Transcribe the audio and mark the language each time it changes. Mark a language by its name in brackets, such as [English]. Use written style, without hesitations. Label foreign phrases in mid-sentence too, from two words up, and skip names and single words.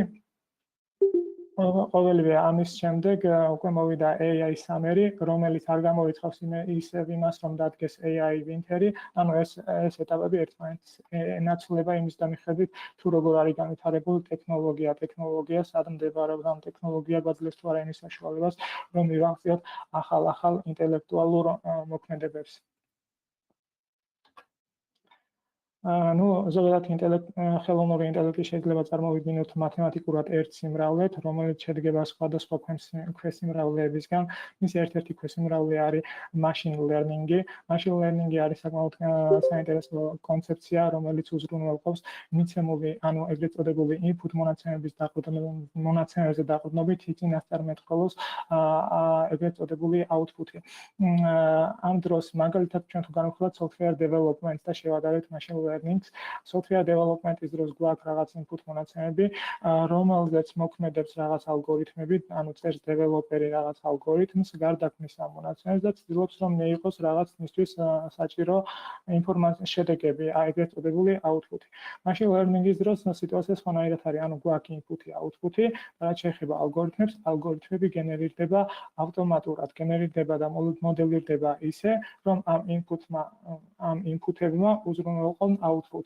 [Georgian] ყოველივე ამის შემდეგ უკვე მოვიდა [English] AI Summer-ი, [Georgian] რომელიც არ გამოიწვევს ისევ იმას, რომ დადგეს [English] AI Winter-ი, [Georgian] ანუ ეს ეტაპები ერთმანეთს ენაცვლება იმის მიხედვით, თუ როგორ არის განვითარებული ტექნოლოგია, სად მდებარეობს ამ ტექნოლოგია გვაძლევს თუ არა იმის საშუალებას, რომ მივახციოთ ახალ ინტელექტუალურ მოქმედებებს. ну ზოგადად ხელოვნური ინტელექტი შეიძლება წარმოვიდგინოთ მათემატიკურად ერთ სიმრავლედ, რომელიც შედგება სხვადასხვა ქვესიმრავლეებისგან. მის ერთ-ერთი ქვესიმრავლე არის [English] machine learning-ი. Machine learning-ი [Georgian] არის საკმაოდ საინტერესო კონცეფცია, რომელიც უზრუნველყოფს მიცემული, ანუ ეგრეთ წოდებული input მონაცემებზე დაყრდნობით წინასწარმეტყველოს ეგრეთ წოდებული output-ი. ამ დროს მაგალითად ჩვენ თუ განვიხილავთ [English] software development [Georgian] და შევადარებთ [English] machine learning-ს, software development-ის [Georgian] დროს გვაქვს რაღაც input მონაცემები, რომელზეც მოქმედებს რაღაც ალგორითმები, ანუ წერს დეველოპერი რაღაც ალგორითმს, გარდაქმნის ამ მონაცემებს და ცდილობს რომ მიიღოს რაღაც მისთვის საჭირო ინფორმაციის შედეგები, ეგრეთ წოდებული output-ი. [English] Machine learning-ის [Georgian] დროს სიტუაცია სხვანაირად არის, ანუ გვაქვს input-ი, output-ი, რაც შეეხება ალგორითმებს, ალგორითმები გენერირდება ავტომატურად, გენერირდება და მოდელირდება ისე, რომ ამ input-ებმა უზრუნველყონ output-ი.